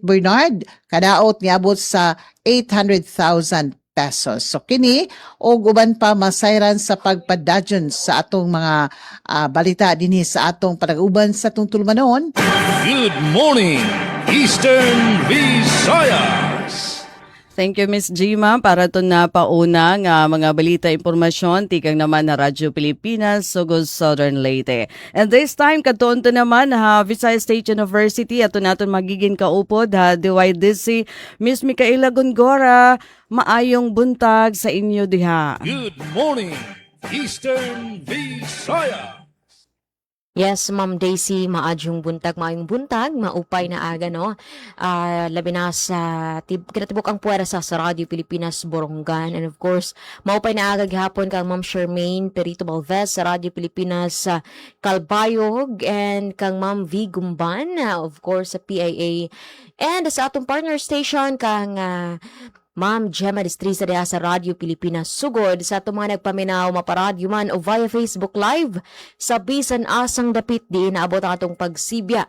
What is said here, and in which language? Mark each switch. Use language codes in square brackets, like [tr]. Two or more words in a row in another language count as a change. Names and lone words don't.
[ceb] Bernard kadaot niabot sa 800,000 pesos. So kini o uban pa masayran sa pagpadadyon sa atong mga balita dinhi sa atong panag-uban sa atong tulumanon. [en] Good morning, Eastern Visayas. Thank you, Miss Gima, [war] para ito na pauna nga mga balita impormasyon, tikang naman na Radyo Pilipinas, Sugod Southern Leyte. And this time, katuon to naman ha, Visayas State University, ato natin magiging kaupod ha, DYDC, [ceb] Miss Micaela Gongora, maayong buntag sa inyo diha. [en] Good morning, Eastern Visayas. [war] Yes, Ma'am Daisy, [ceb] maayong buntag, [war] maupay na aga, no? Labi na sa kinatibok ang puwera sa Radio Pilipinas, Borongan. [en] And of course, [war] maupay na aga gihapon kang Ma'am Charmaine Perito Balvez sa Radio Pilipinas, Calbayog, and kang Ma'am V. Gumban, of course, sa PIA. [ceb] And sa atong partner station, kang Ma'am Gemma Distrisa diha sa Radio Pilipinas Sugod sa ato mga nagpaminaw maparadyo man o via Facebook Live sa bisan asang dapit di naabot ang atong pagsibya.